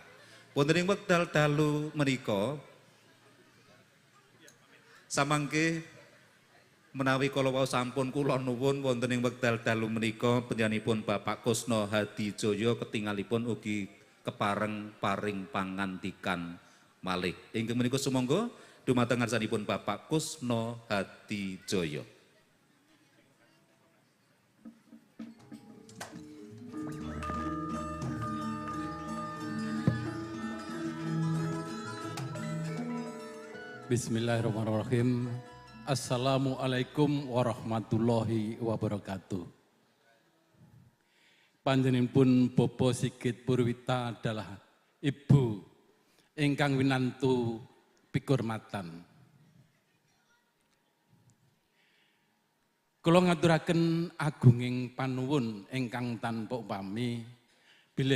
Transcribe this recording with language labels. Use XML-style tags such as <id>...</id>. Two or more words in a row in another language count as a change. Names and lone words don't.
<jv>Wonten ing wekdal dalu menika samangke menawi kala wau sampun kula nuwun wonten ing wekdal dalu menika panjenenganipun Bapak Kusno Hadijaya ketingalipun ugi kepareng paring pangandikan malih. Inggih menika sumangga dumateng ngarsanipun Bapak Kusno Hadijaya.</jv> <ar>بسم الله الرحمن الرحيم. السلام عليكم ورحمة الله وبركاته.</ar> <jv>Panjenenganipun Bapak Sigit Purwita adalah ibu ingkang winantu pikurmatan. Kula ngaturaken agunging panuwun ingkang tanpa upami bilih</jv>